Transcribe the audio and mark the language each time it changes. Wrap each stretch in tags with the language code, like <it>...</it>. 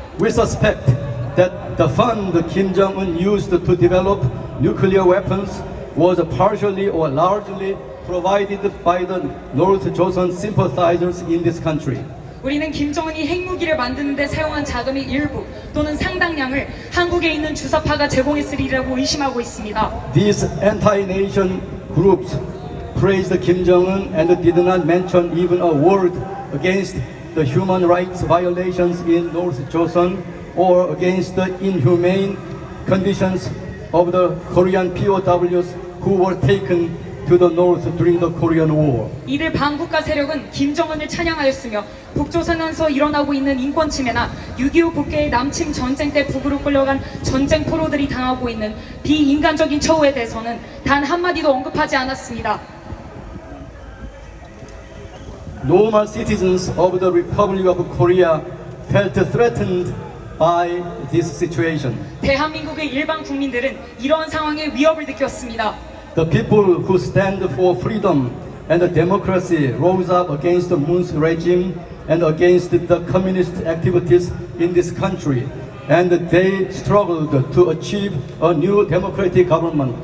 <en>We suspect that the fund Kim Jong-un used to develop nuclear weapons was partially or largely provided by the North Joseon sympathizers in this country.</en> <ko>우리는 김정은이 핵무기를 만드는 데 사용한 자금의 일부 또는 상당량을 한국에 있는 주사파가 제공했으리라고 의심하고 있습니다.</ko> <en>These anti-nation groups praised Kim Jong-un and did not mention even a word against the human rights violations in North Joseon or against the inhumane conditions of the Korean POWs who were taken to the north during the Korean War.</en> <ko>이들 반국가 세력은 김정은을 찬양하였으며 북조선에서 일어나고 있는 인권 침해나 6.25 북괴의 남침 전쟁 때 북으로 끌려간 전쟁 포로들이 당하고 있는 비인간적인 처우에 대해서는 단 한마디도 언급하지 않았습니다.</ko> <en>Normal citizens of the Republic of Korea felt threatened by this situation.</en> <ko>대한민국의 일반 국민들은 이러한 상황에 위협을 느꼈습니다.</ko> <en>The people who stand for freedom and democracy rose up against the Moon's regime and against the communist activities in this country, and they struggled to achieve a new democratic government.</en>